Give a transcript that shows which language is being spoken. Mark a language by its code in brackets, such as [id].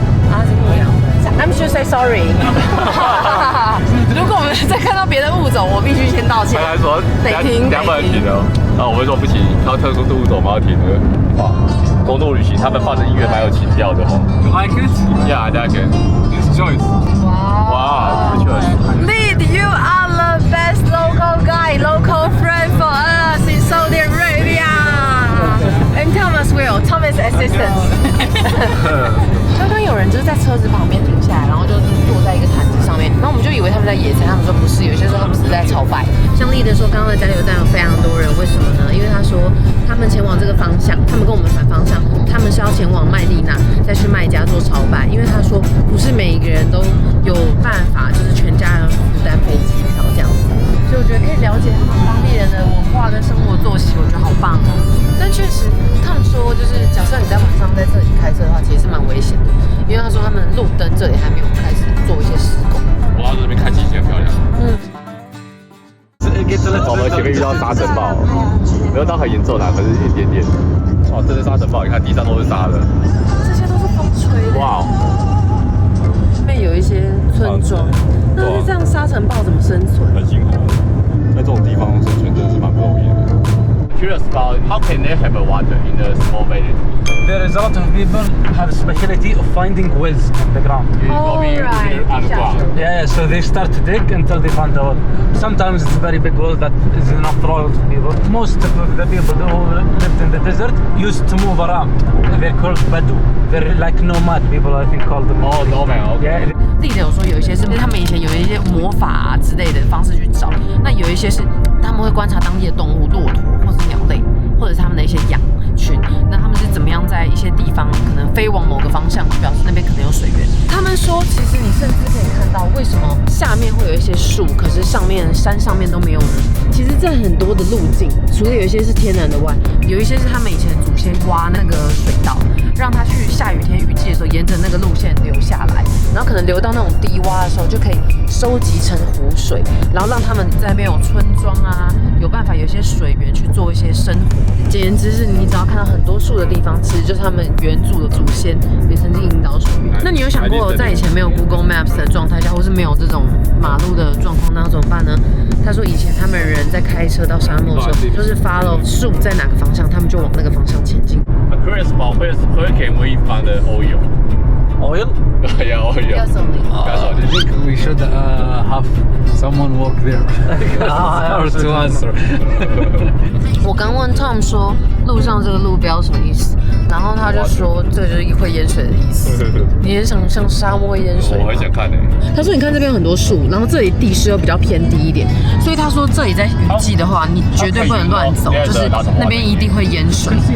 [zh] 他是牧羊人。 [en] I'm sure say sorry 。 [zh] 如果我们再看到别的物种，我必须先道歉。他还说得停，不能停哦。然后我们说不行，他特殊物种嘛要停了。哇，公路旅行他们放的音乐蛮有情调的哦。 [en] You like it? Yeah, I like it. It's choice. Wow, good choice. Lead, you are the best local guide, local friend for us in Saudi Arabia. I'm Thomas Will, Thomas assistant. [zh] 刚刚有人就是在车子旁边停下来，然后就坐在一个毯子上面，然后我们就以为他们在野餐，他们说不是，有些时候他们是在朝拜。像丽的说，刚刚的加油站有非常多人，为什么呢？因为他说他们前往这个方向，他们跟我们反方向，他们是要前往麦地那，再去麦加做朝拜。因为他说不是每一个人都有办法，就是全家人负担飞机票这样子。所以我觉得可以了解他们当地人的文化跟生活作息，我觉得好棒哦。但确实，他们说就是假设你在晚上在这里开车的话，其实是蛮危险的，因为他说他们路灯这里还没有开始做一些施工。我到这边看景很漂亮。我们前面遇到沙尘暴，没有到很严重啦，可是一点点。哇，这是沙尘暴，你看地上都是沙的。这些都是风吹的。哇，这边有一些村庄，但是这样沙尘暴怎么生存？很辛苦，在这种地方生存真的是蛮不容易的。 [en] Curious about how can they have water in a small village? There is a lot of people have a specialty of finding wells in the ground. Underground. Yeah, so they start to dig until they find the well. Sometimes it's a very big well that is enough for all of the people. Most of the people who lived in the desert used to move around. They're called Badu. They're like nomad people, I think called them. Oh, nomad. Yeah. [zh] 自己有说有一些是他们以前有一些魔法啊之类的方式去找，那有一些是他们会观察当地的动物，骆驼或是鸟类，或者是他们的一些羊群，那他们是怎么样在一些地方可能飞往某个方向，就表示那边可能有水源。他们说，其实你甚至可以看到为什么下面会有一些树，可是山上面都没有人。其实，在很多的路径，除了有一些是天然的外，有一些是他们以前祖先挖那个水道，让它去下雨天雨季的时候，沿着那个路线流下来，然后可能流到那种低洼的时候，就可以收集成湖水，然后让他们在那边有村庄啊，有办法有一些水源去做一些生活。简言之是，你只要看到很多树的地方，其实就是他们原祖的祖先也曾经引导水源。那你有想过，在以前没有 Google Maps 的状态下，或是没有这种马路的状况，那要怎么办呢？他说以前他们人在开车到沙漠的时候，就是 follow 树在哪个方向，他们就往那个方向前进。 [en] I'm curious about where can we find the oil? Oil? Yeah, oil. Gasoline. I think we should have someone work there or to answer. [zh] 我刚问 Tom 说路上这个路标什么意思，然后他就说这就是会淹水的意思。你很想像沙漠会淹水吗？我很想看他说你看这边有很多树，然后这里地势又比较偏低一点，所以他说这里在雨季的话，你绝对不能乱走，就是那边一定会淹水。